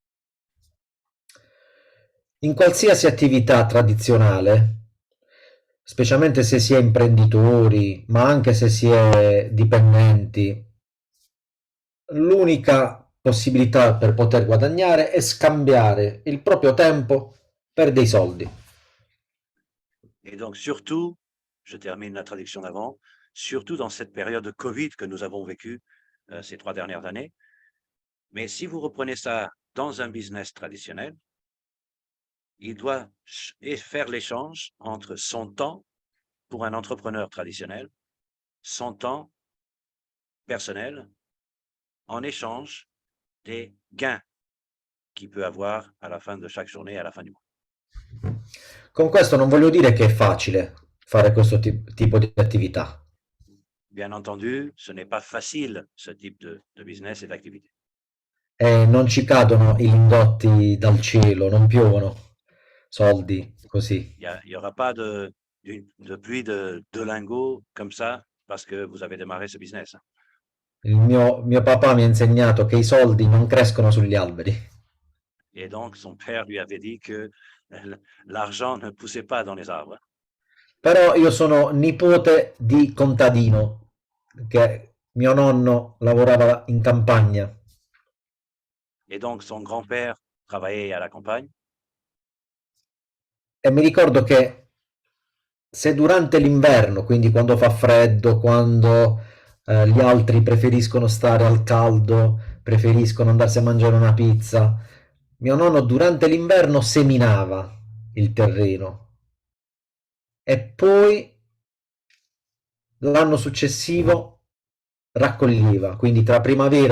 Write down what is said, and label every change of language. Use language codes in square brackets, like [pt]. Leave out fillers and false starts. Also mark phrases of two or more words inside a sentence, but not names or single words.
[it] In qualsiasi attività tradizionale, specialmente se si è imprenditori, ma anche se si è dipendenti, l'unica possibilità per poter guadagnare è scambiare il proprio tempo per dei soldi. [fr] Et donc, surtout, je termine la traduction d'avant, surtout dans cette période de Covid que nous avons vécue ces 3 dernières années. Mais si vous reprenez ça dans un business traditionnel, il doit faire l'échange entre son temps pour un entrepreneur traditionnel, son temps personnel, en échange des gains qu'il peut avoir à la fin de chaque journée, à la fin du mois. [it] Con questo non voglio dire che è facile fare questo tipo di attività. [fr] Bien entendu, ce n'est pas facile ce type de business et d'activité. [it] e non ci cadono i lingotti dal cielo, non piovono soldi così. [fr] Il y aura pas de pluie de lingots comme ça parce que vous avez démarré ce business. [it] Il mio papà mi ha insegnato che i soldi non crescono sugli alberi. [fr] Et donc, son père lui avait dit que l'argent ne poussait pas dans les arbres. [it] Però io sono nipote di contadino, che mio nonno lavorava in campagna. [fr] Et donc, son grand-père travaillait à la campagne. [it] E mi ricordo che se durante l'inverno, quindi quando fa freddo, quando gli altri preferiscono stare al caldo, preferiscono andarsi a mangiare una pizza, mio nonno durante l'inverno seminava il terreno e poi l'anno successivo raccoglieva, quindi tra primavera